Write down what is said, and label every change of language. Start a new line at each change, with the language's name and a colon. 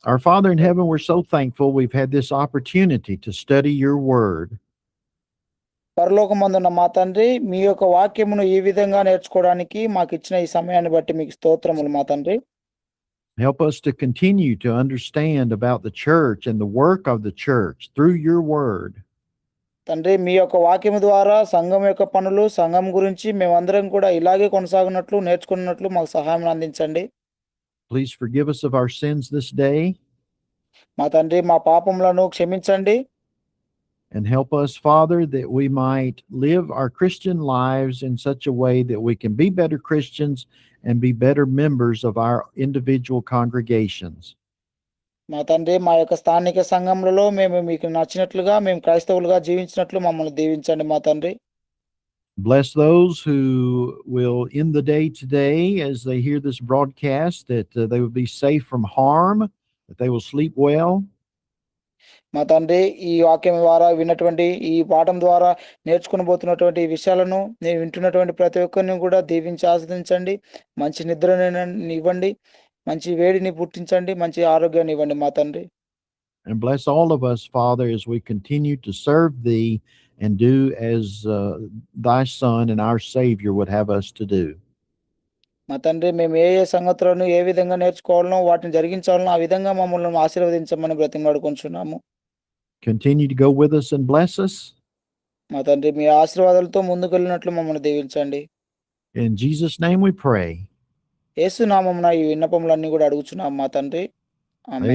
English: Our Father in heaven, we're so thankful we've had this opportunity to study your word.
Telugu: పరలోకమందున్న మా తండ్రి, మీ యొక్క వాక్యమును ఈ విధంగా నేర్చుకోవడానికి మాకు ఇచ్చిన ఈ సమయాన్ని బట్టి మీకు స్తోత్రములు మా తండ్రి.
English: Help us to continue to understand about the church and the work of the church through your word.
Telugu: తండ్రి, మీ యొక్క వాక్యము ద్వారా సంఘం యొక్క పనులు, సంఘం గురించి మేమందరం కూడా ఇలాగే కొనసాగినట్లు, నేర్చుకున్నట్లు మాకు సహాయం అందించండి.
English: Please forgive us of our sins this day.
Telugu: మా తండ్రి, మా పాపములను క్షమించండి.
English: And help us, Father, that we might live our Christian lives in such a way that we can be better Christians and be better members of our individual congregations.
Telugu: మా తండ్రి, మా యొక్క స్థానిక సంఘములలో మేము మీకు నచ్చినట్లుగా, మేము క్రైస్తవులుగా జీవించినట్లు మమ్మల్ని దీవించండి మా తండ్రి.
English: Bless those who will end the day today as they hear this broadcast, that they will be safe from harm, that they will sleep well.
Telugu: మా తండ్రి, ఈ వాక్యం ద్వారా విన్నటువంటి ఈ పాఠం ద్వారా నేర్చుకుని పోతున్నటువంటి విషయాలను నేను వింటున్నటువంటి ప్రతి ఒక్కరిని కూడా దీవించి ఆస్వాదించండి. మంచి నిద్రని ఇవ్వండి, మంచి వేడిని పుట్టించండి, మంచి ఆరోగ్యాన్ని ఇవ్వండి మా తండ్రి.
English: And bless all of us, Father, as we continue to serve thee and do as thy Son and our Savior would have us to do.
Telugu: మా తండ్రి, మేము ఏ సంగతులను ఏ విధంగా నేర్చుకోవాలనో వాటిని జరిగించాలనో ఆ విధంగా మమ్మల్ని ఆశీర్వదించమని బ్రతిమలాడుకుంటున్నాము.
English: Continue to go with us and bless us.
Telugu: మా తండ్రి, మీ ఆశీర్వాదాలతో ముందుకు వెళ్ళినట్లు మమ్మల్ని దీవించండి.
English: In Jesus' name we pray.
Telugu: యేసు నామమున ఈ విన్నపములన్నీ కూడా అడుగుచున్నాము మా తండ్రి. ఆమేన్.